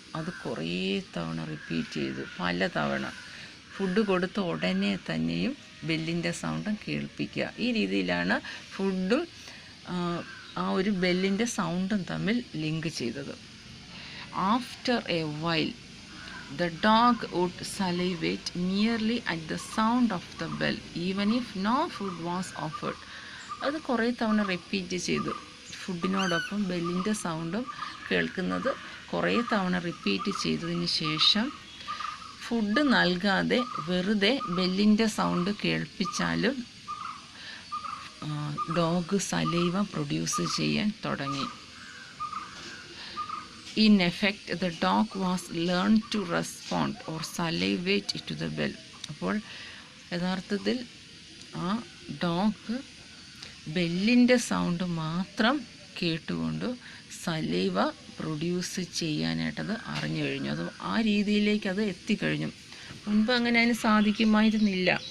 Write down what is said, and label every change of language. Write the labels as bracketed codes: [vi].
[ml] അത് കുറേ തവണ റിപ്പീറ്റ് ചെയ്തു, പല തവണ ഫുഡ് കൊടുത്ത ഉടനെ തന്നെയും ബെല്ലിൻ്റെ സൗണ്ടും കേൾപ്പിക്കുക. ഈ രീതിയിലാണ് ഫുഡും ആ ഒരു ബെല്ലിൻ്റെ സൗണ്ടും തമ്മിൽ ലിങ്ക് ചെയ്തത്. [en] After a while, the dog would salivate merely at the sound of the bell, even if no food was offered. [ml] അത് കുറേ തവണ റിപ്പീറ്റ് ചെയ്തു. ഫുഡിനോടൊപ്പം ബെല്ലിൻ്റെ സൗണ്ടും കേൾക്കുന്നത് കുറേ തവണ റിപ്പീറ്റ് ചെയ്തതിന് ശേഷം ഫുഡ് നൽകാതെ വെറുതെ ബെല്ലിൻ്റെ സൗണ്ട് കേൾപ്പിച്ചാലും ഡോഗ് സലൈവ പ്രൊഡ്യൂസ് ചെയ്യാൻ തുടങ്ങി. [en] In effect, the dog was learned to respond or salivate to the bell. [ml] അപ്പോൾ യഥാർത്ഥത്തിൽ ആ ഡോഗ് ബെല്ലിൻ്റെ സൗണ്ട് മാത്രം കേട്ടുകൊണ്ട് സലൈവ പ്രൊഡ്യൂസ് ചെയ്യാനായിട്ടത് അറിഞ്ഞു കഴിഞ്ഞു. അത് ആ രീതിയിലേക്ക് അത് എത്തിക്കഴിഞ്ഞു. മുൻപ് അങ്ങനെ അതിന് സാധിക്കുമായിരുന്നില്ല.